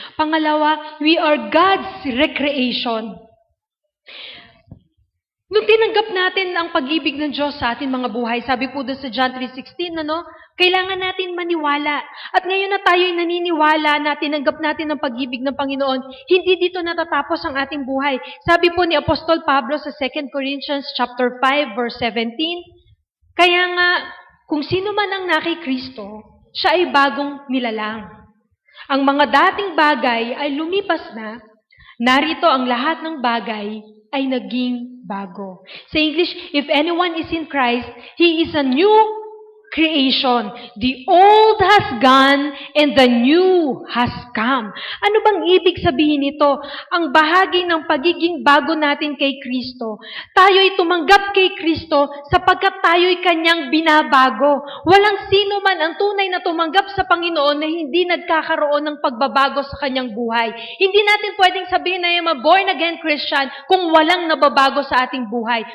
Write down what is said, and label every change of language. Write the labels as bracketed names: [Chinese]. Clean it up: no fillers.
[Filipino] Pangalawa, [English] we are God's recreation. [Filipino] Nung tinanggap natin ang pag-ibig ng Diyos sa ating mga buhay, sabi po doon sa John 3:16, kailangan natin maniwala. At ngayon na tayo'y naniniwala na tinanggap natin ang pag-ibig ng Panginoon, hindi dito natatapos ang ating buhay. Sabi po ni Apostol Pablo sa 2 Corinthians chapter 5, verse 17, kaya nga, kung sino man ang nakay Kristo, siya ay bagong nilalang. Ang mga dating bagay ay lumipas na, narito ang lahat ng bagay ay naging bago. Sa English, [English] if anyone is in Christ, he is a new creation. The old has gone and the new has come. [Filipino] Ano bang ibig sabihin nito? Ang bahagi ng pagiging bago natin kay Kristo. Tayo'y tumanggap kay Kristo sapagkat tayo'y kanyang binabago. Walang sino man ang tunay na tumanggap sa Panginoon na hindi nagkakaroon ng pagbabago sa kanyang buhay. Hindi natin pwedeng sabihin na yung born-again Christian kung walang nababago sa ating buhay.